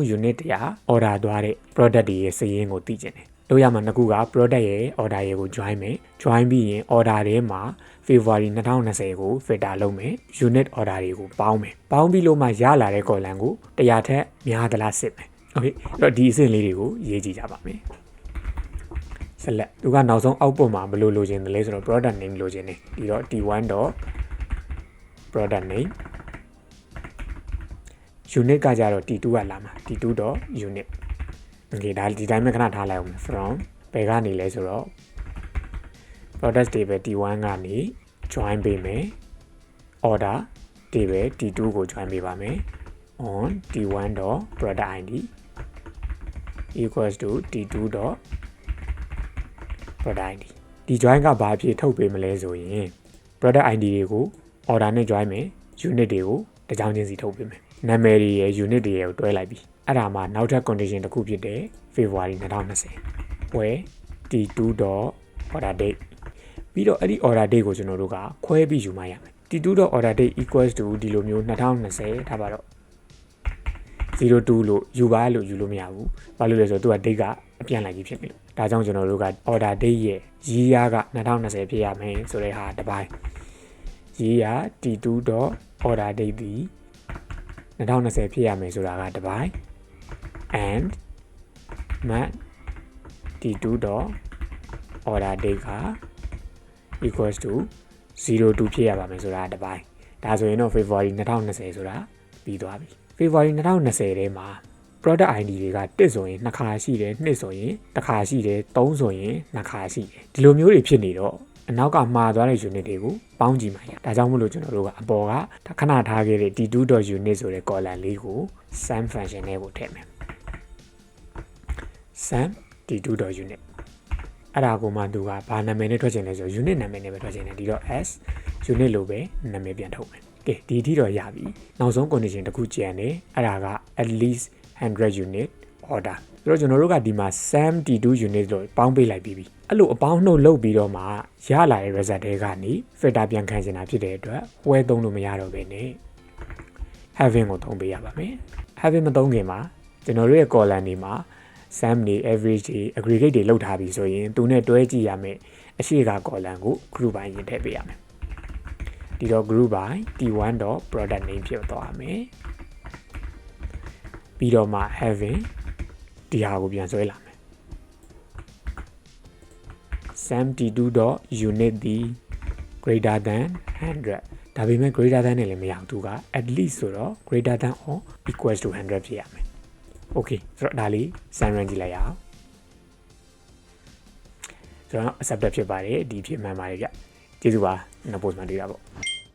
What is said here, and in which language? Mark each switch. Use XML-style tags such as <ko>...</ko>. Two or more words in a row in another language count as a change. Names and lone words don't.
<en>unit 100 order</en> <my>သွားတဲ့ product တွေရဲ့စာရင်းကိုသိချင်တယ်လို့ရမှာနှစ်ခုက product ရဲ့ order ရဲ့ကို join မယ် join ပြီးရင် order ထဲမှာ February 2020ကို filter လုပ်မယ်</my> <en>unit order</en> <my>တွေကိုပေါင်းမယ်ပေါင်းပြီးလို့မှရလာတဲ့ column ကို100ထက်များသလားစစ်မယ် okay အဲ့တော့ဒီအဆင့်လေးတွေကိုရေးကြည့်ကြပါမယ် select သူကနောက်ဆုံး output မှာဘယ်လိုလိုချင်တယ်လဲဆိုတော့</my> <en>product name</en> <my>လိုချင်တယ်ပြီးတော့</my> <en>t1.product name</en> <my>unit ကကြတော့ t2 ကလာမှာ</my> <en>t2.unit okay</en> <my>ဒါဒီတိုင်းပဲခဏထားလိုက်အောင် from ဘယ်ကနေလဲဆိုတော့</my> <en>product table t1</en> <my>ကနေ join ပေးမယ်</my> <en>order table t2</en> <my>ကို join ပေးပါမယ်</my> <en>on t1.product id equals to t2.product id</en> <my>ဒီ join ကဘာဖြစ်ထုတ်ပေးမလဲဆိုရင်</my> <en>product id</en> <my>တွေကို order နဲ့ join မယ် unit တွေကိုတကြောင်ချင်းစီထုတ်ပေးမယ်နာမ ည်တွေရဲ့ unit တွေရဲ့ကိုတွဲလိုက်ပြီအဲ့ဒါမှနောက်ထပ် condition တစ်ခုဖြစ်တဲ့</my> <en>February 2020 where t2.order date</en> <my>ပြီးတော့ အဲ့ဒီ</my> <en>order date</en> <my>ကိုကျွန်တော်တို့ကခွဲပြီးယူမှရမယ်</my> <en>t2.order date equals to</en> <my>ဒီလိုမျိုး2020ထားပါတော့02လို့ယူပါလို့ယူလို့မရဘူးဘာလို့လဲဆိုတော့သူက date ကအပြန်လိုက်ကြီးဖြစ်နေလို့ဒါကြောင့်ကျွန်တော်တို့က</my> <en>order date</en> <my>ရဲ့ year က2020ဖြစ်ရမယ်ဆိုတဲ့ဟာတစ်ပိုင်း</my> <en>year t2.order date</en> <my>ဒီ2020ဖြစ်ရမယ်ဆိုတာကတစ်ပိုင်း</my> <en>and mat t2.order date</en> <my>က</my> <en>equals to 02</en> <my>ဖြစ်ရပါမယ်ဆိုတာတစ်ပိုင်းဒါဆိုရင်တော့ February 2020ဆိုတာပြီးသွားပြီ February 2020ထဲမှာ</my> <en>product ID</en> <my>တွေက1ဆိုရင်2ခါရှိတယ်2ဆိုရင်1ခါရှိတယ်3ဆိုရင်2ခါရှိတယ်ဒီလိုမျိုးတွေဖြစ်နေတော့အနောက်ကမှားသွားတဲ့ unit တွေကိုပေါင်းကြည့်မှရဒါကြောင့်မို့လို့ကျွန်တော်တို့ကအပေါ်ကခဏထားခဲ့တဲ့</my> <en>t2.unit</en> <my>ဆိုတဲ့ column လေးကို</my> <en>sum function</en> <my>နဲ့ကိုထည့်မယ်</my> <en>sum t2.unit</en> <my>အဲ့ဒါကိုမှသူကဘာနာမည်နဲ့ထွက်ချင်လဲဆိုတော့ unit နာမည်နဲ့ပဲထွက်ချင်တယ်ဒီတော့</my> <en>s unit</en> <my>လို့ပဲနာမည်ပြန်ထုတ်မယ်ကဲဒီအထိတော့ရ ပြီနောက်ဆုံး condition တစ်ခုကျန်တယ်အဲ့ဒါက</my> <en>at least 100 unit order</en> <my>ဆိုတော့ကျွန်တော်တို့ကဒီမှာ</my> <en>sum t2 unit</en> <my>လို့ပေါ င်းပေးလိုက်ပြီးပြီအဲ့လိုအပေါင်းနှုတ်လုပ်ပြီးတော့မှရလာတဲ့ result တွေကနေ filter ပြန်ခံချင်တာဖြစ်တဲ့အတွက်ဝဲသုံးလို့မရတော့ဘဲနဲ့ having ကိုသုံးပေးရပါမယ် having မသုံးခင်မှာကျွန်တော်တို့ရဲ့ column တွေမှာ sum တွေ average တွေ aggregate တွေလောက်ထားပြီဆိုရင်သူနဲ့တွဲကြည့်ရမယ်အရှိက column ကို</my> <en>group by</en> <my>ရင်ထည့်ပေးရမယ်ဒီတော့</my> <en>group by t1.product name</en> <my>ဖြစ်သွားမယ် ပြီးတော့မှ having ဒီဟာကိုပြန်ဆွဲလာမယ်</my> <en>sum t2.unit</en> <my>ဒီ</my> <en>greater than 100</en> <my>ဒါပေမဲ့</my> <en>greater than</en> <my>နဲ့လည်းမရဘူးသူက</my> <en>at least</en> <my>ဆိုတော့</my> <en>greater than or equals to 100</en> <my>ဖြစ်ရမယ် okay ဆိုတော့ဒါလေး</my> <en>sum run</en> <my>ကြည့်လိုက်ရအောင်ဆိုတော့ accepted ဖြစ်ပါတယ်ဒီဖြစ်မှန်ပါတယ်ဗျကျေးဇူးပါနောက် post မှာတွေ့တာပေါ့</my>